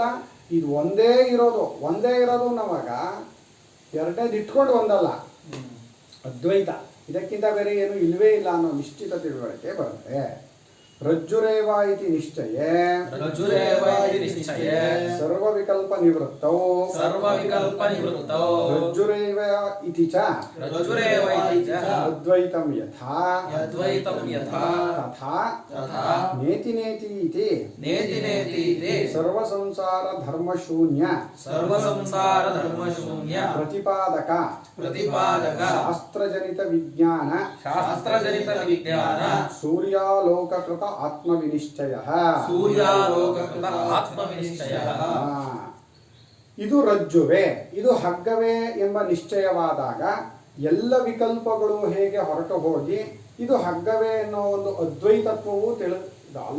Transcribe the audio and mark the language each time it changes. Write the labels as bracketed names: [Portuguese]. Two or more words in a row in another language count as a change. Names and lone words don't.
[Kannada] ಇದು ಒಂದೇ ಇರೋದು ನವಾಗ ಎರಡನೇದು ಇಟ್ಕೊಂಡು ಒಂದಲ್ಲ, ಅದ್ವೈತ. ಇದಕ್ಕಿಂತ ಬೇರೆ ಏನು ಇಲ್ವೇ ಇಲ್ಲ ಅನ್ನೋ ನಿಶ್ಚಿತ ತಿಳುವಳಿಕೆ ಬರುತ್ತೆ. [Sanskrit] ರಜ್ಜುರೇವ ಇತಿ ನಿಶ್ಚಯೇ ಸರ್ವವಿಕಲ್ಪ ನಿವೃತ್ತೌ ರಜ್ಜುರೇವ ಇತಿ ಚ ಅದ್ವೈತಂ ಯಥಾ ತಥಾ ನೇತಿ ನೇತಿ ಇತಿ ಸರ್ವಸಂಸಾರ ಧರ್ಮಶೂನ್ಯ ಪ್ರತಿಪಾದಕ ಶಾಸ್ತ್ರಜನಿತ ವಿಜ್ಞಾನ ಸೂರ್ಯಾಲೋಕಕೃತ ಆತ್ಮವಿನಿಶ್ಚಯ. [Kannada] ಇದು ರಜ್ಜುವೇ, ಇದು ಹಗ್ಗವೇ ಎಂಬ ನಿಶ್ಚಯವಾದಾಗ ಎಲ್ಲ ವಿಕಲ್ಪಗಳು ಹೇಗೆ ಹೊರಟು ಹೋಗಿ ಇದು ಹಗ್ಗವೇ ಅನ್ನೋ ಒಂದು ಅದ್ವೈತತ್ವವು ಅಲ್ಲ.